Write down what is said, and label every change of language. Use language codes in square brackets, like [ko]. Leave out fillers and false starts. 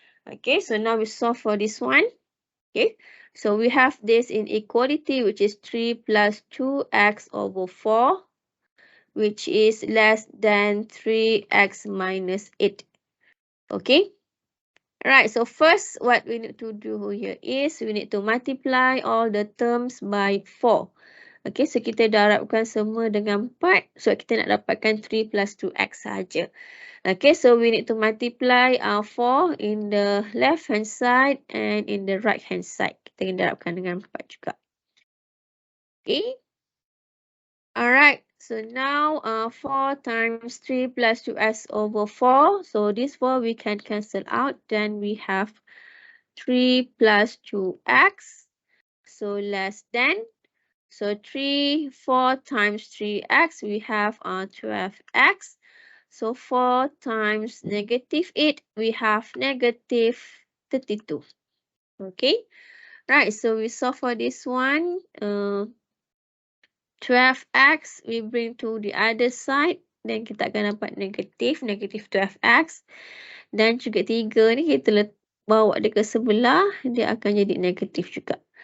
[en] Okay, so now we solve for this one. Okay, so we have this inequality, which is 3 plus 2x over 4, which is less than 3x minus 8. Okay. Right, so first what we need to do here is we need to multiply all the terms by 4. Okay, so [ms] kita darabkan semua dengan 4. So kita nak dapatkan 3 plus 2x saja. [en] Okay, so we need to multiply 4 in the left hand side and in the right hand side. [ms] Kita darabkan dengan 4 juga. Okay. [en] Alright, so now 4 times 3 plus 2x over 4. So this 4 we can cancel out. Then we have 3 plus 2x. So less than. So 4 times 3x, we have 12x. So 4 times negative 8, we have negative 32. Okay. Right, so we solve for this one. 12x, we bring to the other side. Then [ms] kita akan dapat negative 12x. Dan juga 3 ni kita bawa dia ke sebelah, dia akan jadi negatif juga.